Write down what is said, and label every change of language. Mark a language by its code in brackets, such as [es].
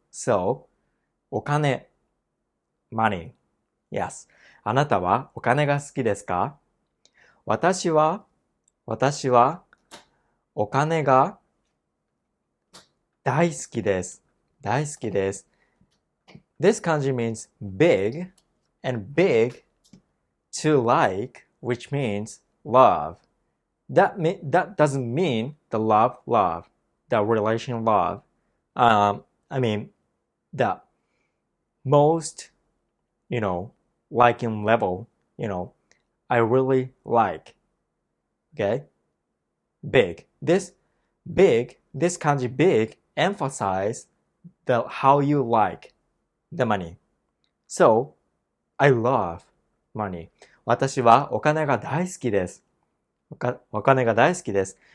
[en] So, お金 money. Yes. [ja] あなたはお金が好きですか？私はお金が大好きです。大好きです。 [en] This kanji means big and big to like, which means love. That doesn't mean the love, the relation love. I mean the most, liking level, I really like. Okay? Big. This kanji big emphasize how you like the money. So, I love money. [ja] 私はお金が大好きです。お金が大好きです。